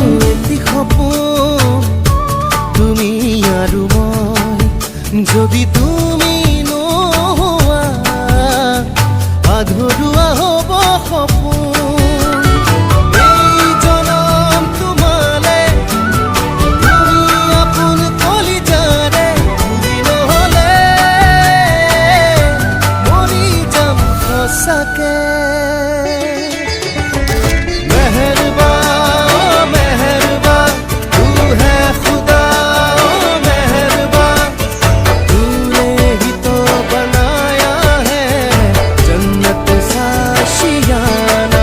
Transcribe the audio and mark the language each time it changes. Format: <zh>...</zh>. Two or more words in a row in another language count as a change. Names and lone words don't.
<as>এটি সপোন তুমি আৰু মই, যদি তুমি নোহোৱা আধৰুৱা হ'ব সপোন। এই জনম তোমালে তুমি আপোন কলিজাৰে, তুমি নহ'লে মৰি যাম সঁচাকে।</as> <hi>मेहरबा मेहरबा तू है खुदा, मेहरबा तूने ही तो बनाया है जन्नत सा शियाना।</hi>